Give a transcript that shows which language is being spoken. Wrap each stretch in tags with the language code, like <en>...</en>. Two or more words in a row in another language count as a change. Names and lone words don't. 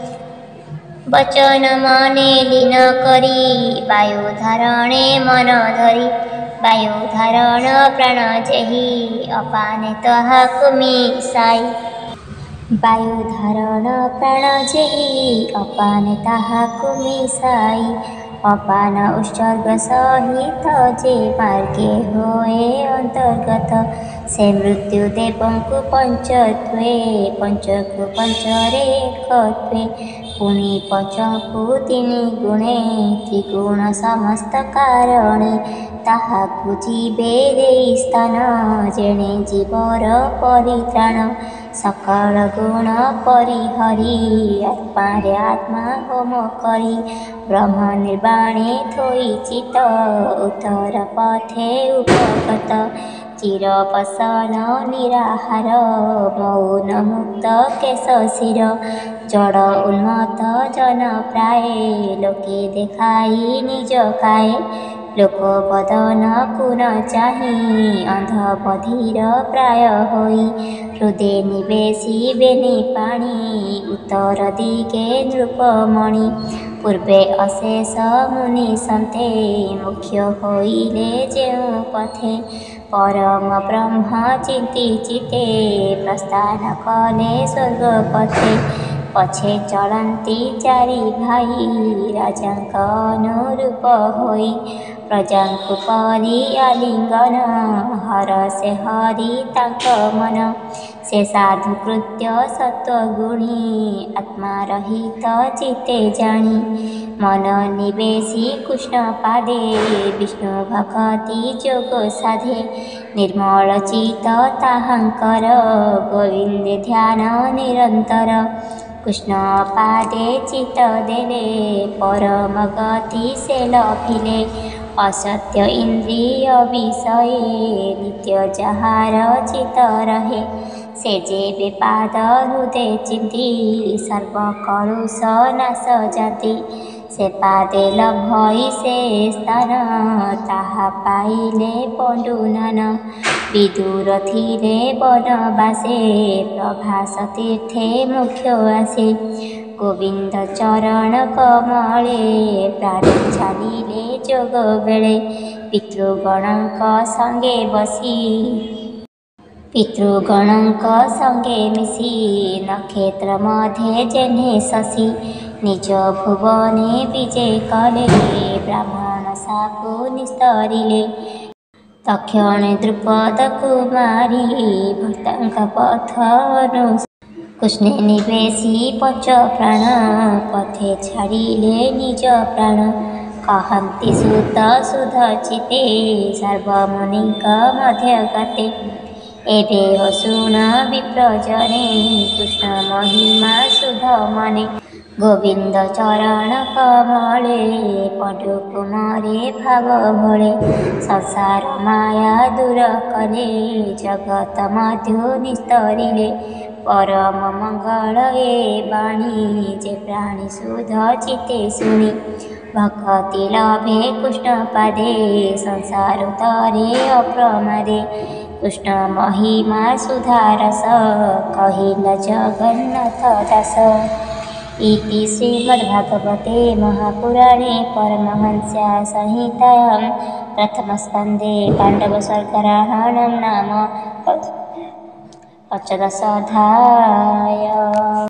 <or>ବଚନ ମନେ ଲୀନ କରି ବାୟୁ ଧାରଣେ ମନ ଧରି ବାୟୁ ଧାରଣ ପ୍ରାଣ ଯେହି ଅପାନେ ତାହାକୁ ମିଶାଇ ବାୟୁ ଧାରଣ ପ୍ରାଣ ଯେହି ଅପାନେ ତାହାକୁ ମିଶାଇ ଅପାନ ଉତ୍ସର୍ଗ ସହିତ ଯେ ମାର୍ଗେ ହୋଏ ଅନ୍ତର୍ଗତ ସେ ମୃତ୍ୟୁ ଦେବଙ୍କୁ ପଞ୍ଚତ୍ୱେ ପଞ୍ଚକୁ ପଞ୍ଚରେ ଏକତ୍ୱେ ପୁଣି ପଞ୍ଚକୁ ତିନି ଗୁଣେ ତ୍ରିଗୁଣ ସମସ୍ତ କାରଣେ ତାହାକୁ ଜୀବେ ଦେଇ ସ୍ଥାନ ଯେଣେ ଜୀବର ପରିତ୍ରାଣ ସକଳ ଗୁଣ ପରିହରି ଆତ୍ମାରେ ଆତ୍ମା ହୋମ କରି ବ୍ରହ୍ମ ନିର୍ବାଣେ ଥୋଇ ଚିତ୍ତ ଉତ୍ତର ପଥେ ଉପଗତ ଚିର ପସନ ନିରାହାର ମୌନ ମୁକ୍ତ କେଶ ଶିର ଜଡ଼ ଉନ୍ମତ୍ତ ଜନ ପ୍ରାୟ ଲୋକେ ଦେଖାଇ ନିଜ ଖାଏ ଲୋକ ବଦନ କୁନ ଚାହିଁ ଅନ୍ଧ ବଧିର ପ୍ରାୟ ହୋଇ ହୃଦୟ ନିବେଶି ବେନି ପାଣି ଉତ୍ତର ଦିଗେ ନୃପମଣି ପୂର୍ବେ ଅଶେଷ ମୁନି ସନ୍ତେ ମୁଖ୍ୟ ହୋଇଲେ ଯେଉଁ ପଥେ ପରମ ବ୍ରହ୍ମ ଚିନ୍ତି ଚିତ୍ତେ ପ୍ରସ୍ଥାନ କଲେ ସ୍ୱର୍ଗ ପଥେ ପଛେ ଚଳନ୍ତି ଚାରି ଭାଇ ରାଜାଙ୍କ ଅନୁରୂପ ହୋଇ ପ୍ରଜାଙ୍କୁ ପରି ଆଲିଙ୍ଗନ ହର ସେ ହରି ତାଙ୍କ ମନ ସେ ସାଧୁ କୃତ୍ୟ ସତ୍ତ୍ୱଗୁଣୀ ଆତ୍ମା ରହିତ ଚିତ୍ତେ ଜାଣି ମନ ନିବେଶି କୃଷ୍ଣ ପାଦେ ବିଷ୍ଣୁ ଭକ୍ତି ଯୋଗ ସାଧେ ନିର୍ମଳ ଚିତ୍ତ ତାହାଙ୍କର ଗୋବିନ୍ଦ ଧ୍ୟାନ ନିରନ୍ତର କୃଷ୍ଣ ପାଦେ ଚିତ୍ତ ଦେଲେ ପରମ ଗତି ସେ ଲଭିଲେ ଅସତ୍ୟ ଇନ୍ଦ୍ରିୟ ବିଷୟ ନିତ୍ୟ ଯାହାର ଚିତ୍ତ ରହେ ସେ ଯେ ପାଦ ହୃଦୟ ଚିନ୍ତି ସର୍ବ କଳୁଷ ନାଶ ଯାତି ସେ ପାଦେ ଲଭଇ ସେ ସ୍ଥାନ ତାହା ପାଇଲେ ପଣ୍ଡୁନନ ବିଦୁର ଥିଲେ ବନବାସେ ପ୍ରଭାସ ତୀର୍ଥେ ମୁଖ୍ୟ ଆସେ ଗୋବିନ୍ଦ ଚରଣ କମଳେ ପ୍ରାଣ ଛାଡ଼ିଲେ ଯୋଗ ବେଳେ ପିତୃଗଣଙ୍କ ସଙ୍ଗେ ବସି ପିତୃଗଣଙ୍କ ସଙ୍ଗେ ମିଶି ନକ୍ଷତ୍ର ମଧ୍ୟ ଯେସନେ ଶଶି ନିଜ ଭୁବନେ ବିଜୟ କଲେ ବ୍ରାହ୍ମଣ ସାକୁ ନିସ୍ତରିଲେ ତକ୍ଷଣେ ଦ୍ରୁପଦ କୁମାରୀ ଭକ୍ତଙ୍କ ପଥ କୃଷ୍ଣେ ନିବେଶି ପଞ୍ଚ ପ୍ରାଣ ପଥେ ଛାଡ଼ିଲେ ନିଜ ପ୍ରାଣ କହନ୍ତି ସୂତ ଶୁଦ୍ଧ ଚିତ୍ତେ ସର୍ବମୁନିଙ୍କ ମଧ୍ୟ ଗତେ ଏବେ ଶୁଣ ବିପ୍ରଜନେ କୃଷ୍ଣ ମହିମା ଶୁଦ୍ଧ ମନେ ଗୋବିନ୍ଦ ଚରଣ କମଳେ ପଣ୍ଡୁ କୁମାରେ ଭାବ ଭଲେ ସଂସାର ମାୟା ଦୂର କଲେ ଜଗତ ମଧ୍ୟ ନିସ୍ତରିଲେ ପରମ ମଙ୍ଗଳ ଏ ବାଣୀ ଯେ ପ୍ରାଣୀ ଶୁଦ୍ଧ ଚିତ୍ତେ ଶୁଣି ଭକ୍ତି ଲଭେ କୃଷ୍ଣ ପାଦେ ସଂସାର ତରେ ଅପ୍ରମାଦେ କୃଷ୍ଣ ମହିମା ସୁଧାରସ କହିଲ ଜଗନ୍ନାଥ ଦାସ</or> <sa>इति श्रीमद्भागवते महापुराणे परमहंस्या संहितायां प्रथमस्कन्धे पाण्डवस्वर्गराहणं नाम</sa> <or>8 अध्याय।</or>